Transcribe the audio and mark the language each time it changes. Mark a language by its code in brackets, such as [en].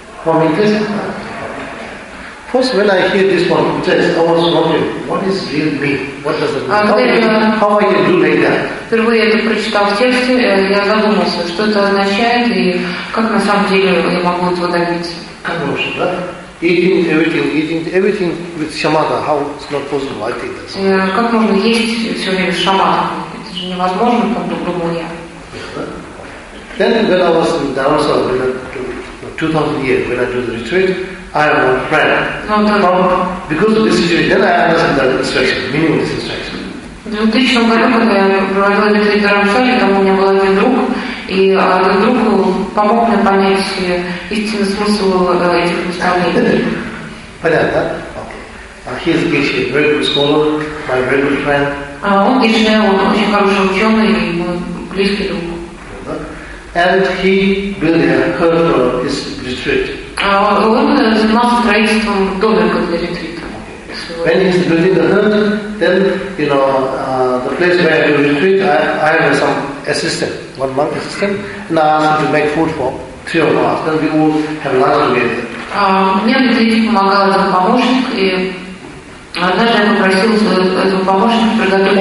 [en] First, when I hear this one, yes, I was wondering, what is real me? What does it mean? How I can do like that? [ru] Впервые я это прочитал в тексте, я задумался, что это означает и как на самом деле я могу этого добиться. [en] Eating everything with shamatha, how it's not possible, I think that's. [ru] Как можно есть все время шамата? Это же невозможно, как бы грубо говоря. [en] Then when I was in Dharamsala, 2000 years, when I do the retreat, I have one friend. Because of this situation, then I understand that instruction, meaningless instruction. [ru] В 2000 году, когда я проводила ретрит в Дарамсале, там у меня был один друг, и этот друг помог мне понять истинный смысл этих представлений. Понятно? [en] Okay. He is Geshe, a very good scholar, my very good friend. [ru] Он Geshe, он очень хороший ученый и мой близкий друг. [en] And he built a home for his retreat. [ru] Он занимался строительством домика для ретрита. [en] When he's building the hut, then, you know, the place where I do retreat, I have some assistant, one monk assistant, and I ask him to make food for three of us, then we all have lunch together. [ru] Мне ретрите помогал этот помощник, и однажды я попросил этого помощника приготовить...